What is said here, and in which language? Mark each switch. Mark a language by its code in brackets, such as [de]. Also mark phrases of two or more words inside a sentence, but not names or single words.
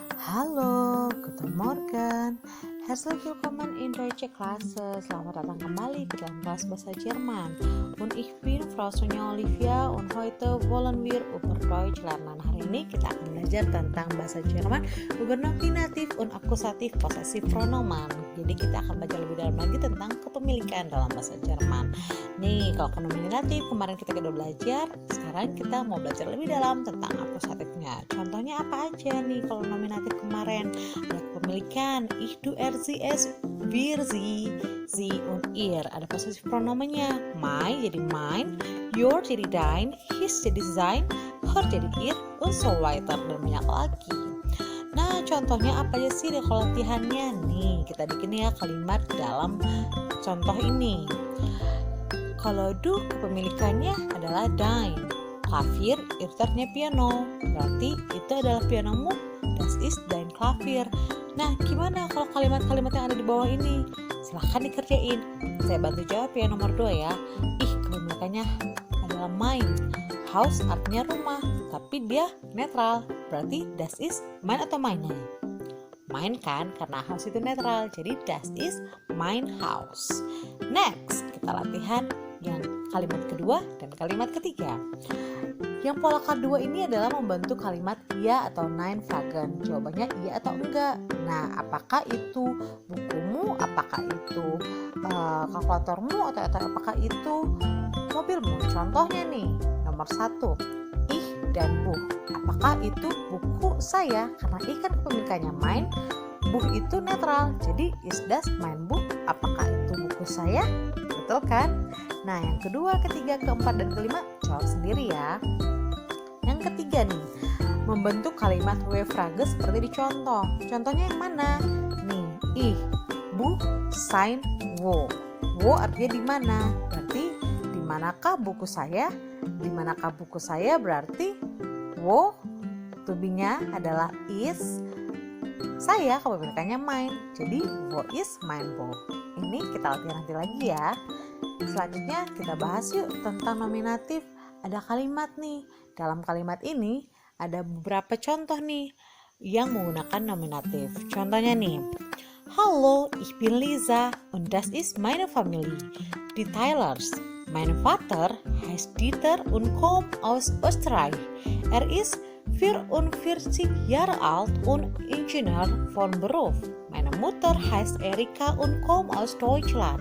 [de] Hallo, guten Morgen. Herzlich willkommen in Deutsche Klasse. [id] Selamat datang kembali ke dalam kelas bahasa Jerman. [de] Und ich bin Frau Sonja Olivia und heute wollen wir über Deutsch lernen. [id] Hari ini kita akan belajar tentang bahasa Jerman [de] über Nominativ und Akkusativ Possessive Pronomen. [id] Jadi kita akan belajar lebih dalam lagi tentang kepemilikan dalam bahasa Jerman. Nih, kalau ke nominatif kemarin kita udah belajar, sekarang kita mau belajar lebih dalam tentang akusatifnya. Contohnya apa aja nih kalau nominatif kemarin? Ada kepemilikan, [de] ich, du, er, sie, es, wir, sie und ihr. [id] Ada possessive pronomennya, my jadi mine, your jadi dein, his jadi sein, her jadi ihr, [de] und so weiter, [id] dan banyak lagi. Nah, contohnya apa aja sih kalau latihannya? Nih, kita bikin ya kalimat dalam contoh ini. Kalau du kepemilikannya adalah dein, Klavier itu artinya piano, berarti itu adalah pianomu, [de] das ist dein Klavier. [id] Nah, gimana kalau kalimat-kalimat yang ada di bawah ini? Silahkan dikerjain. Saya bantu jawab ya nomor 2 ya. Kepemilikannya adalah mine. Haus artinya rumah, tapi dia netral, berarti [de] das ist mine [id] atau mine? Mine kan, karena house itu netral, jadi [de] das ist mein Haus. [id] Next, kita latihan yang kalimat kedua dan kalimat ketiga. Yang pola kedua ini adalah membentuk kalimat iya atau [de] nein fragen. [id] Jawabannya iya atau enggak. Nah, apakah itu bukumu, apakah itu kalkulatormu, atau apakah itu mobilmu? Contohnya nih, nomor 1, ich dan buch. Apakah itu buku saya? Karena ich kan kepemilikannya mein, buch itu netral, jadi [de] ist das mein Buch? [id] Apakah itu buku saya? Betul kan? Nah, yang kedua, ketiga, keempat, dan kelima jawab sendiri ya. Yang ketiga nih, membentuk kalimat W-frage seperti di contoh. Contohnya yang mana? Nih, ich, buch, sein, wo. Wo artinya di mana? Berarti di manakah buku saya? Di manakah buku saya berarti wo, to-be-nya adalah is, saya kepemilikannya mine, jadi [de] wo is mein Buch. [id] Ini kita latihan nanti lagi ya. Selanjutnya kita bahas yuk tentang nominatif. Ada kalimat nih. Dalam kalimat ini ada beberapa contoh nih yang menggunakan nominatif. Contohnya nih, [de] Hallo, ich bin Lisa und das ist meine Familie, die Tylers. Mein Vater heißt Dieter und kommt aus Österreich. Er ist 44 Jahre alt und Ingenieur von Beruf. Meine Mutter heißt Erika und kommt aus Deutschland.